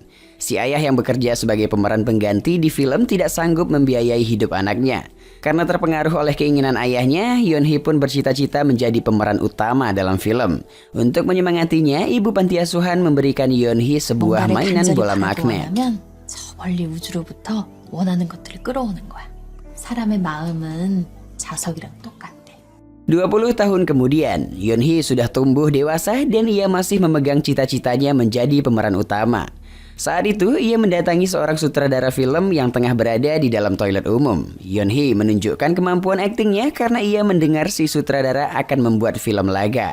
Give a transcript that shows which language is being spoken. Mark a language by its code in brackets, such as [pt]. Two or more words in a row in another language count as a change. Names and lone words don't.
[id] Si ayah yang bekerja sebagai pemeran pengganti di film tidak sanggup membiayai hidup anaknya. Karena terpengaruh oleh keinginan ayahnya, Yeon-hee pun bercita-cita menjadi pemeran utama dalam film. Untuk menyemangatinya, ibu panti asuhan memberikan Yeon-hee sebuah mainan bola magnet. [ko] 저 멀리 우주로부터 원하는 것들을 끌어오는 거야. 사람의 마음은 자석이랑 똑같아. [id] 20 tahun kemudian, Yeon-hee sudah tumbuh dewasa dan ia masih memegang cita-citanya menjadi pemeran utama. Saat itu, ia mendatangi seorang sutradara film yang tengah berada di dalam toilet umum. Yeon-hee menunjukkan kemampuan aktingnya karena ia mendengar si sutradara akan membuat film laga.